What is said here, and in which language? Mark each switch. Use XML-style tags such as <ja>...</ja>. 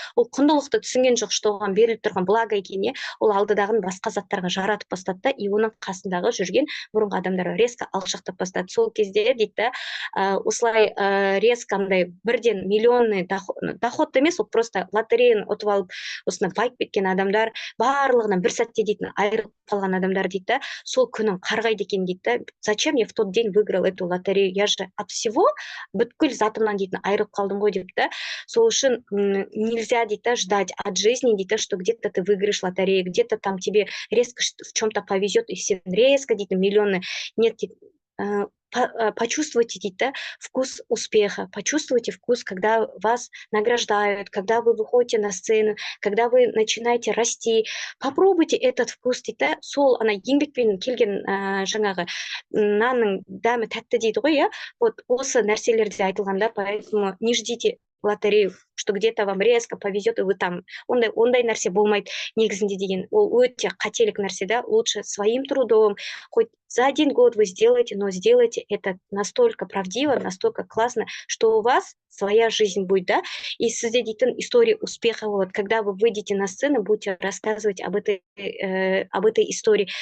<kk>Ол құндылықты түсінген жоқ, что оған беріліп тұрған благо екеніне, ол алдыдағын басқа заттарға жаратып бастады да, и оның қасындағы жүрген бұрынғы адамдарға резко алшақтап бастады. Сол кезде дейді, осылай резко андай бірден</kk> <ru>миллионный доход</ru> <kk>емес, ол просто лотереяны ұтып алып осындай байып кеткен адамдар барлығынан бір сәтте дейтін айырылып қалған адамдар дейді, сол күнін қарғайды екен дейді.</kk> <ru>Зачем я в тот день выиграл эту лотерею? Я же от всего</ru> <kk>бүткіл затымнан дейтін айырылып қалдым ғой депті.</kk> <ru>Сол үшін нельзя дейді ждать от жизни, дейді, что где-то ты выиграешь лотерею, где-то там тебе резко в чем-то повезет, и все резко дейді миллионы. Нет, почувствуйте дейді вкус успеха, почувствуйте вкус, когда вас награждают, когда вы выходите на сцену, когда вы начинаете расти. Попробуйте этот вкус дейді.</ru> <kk>Сол ана еңбекпен келген жаңағы нанның дәмі тәтті дейді ғой, иә.</kk> <ru>Вот</ru> <kk>осы нәрселерде айтылғанда,</kk> <ru>поэтому не ждите лотерею, что где-то вам резко повезет, и вы там.</ru> <kk>Ондай нәрсе болмайды негізінде деген. Ол өте қателік нәрсе да.</kk> <ru>Лучше своим трудом, хоть за 1 год вы сделаете, но сделайте это настолько правдиво, настолько классно, что у вас своя жизнь будет, да, и</ru> <kk>сізде дейтін</kk> <ru>история успеха болады. Когда вы выйдете на сцену, будете рассказывать об этой истории.</ru>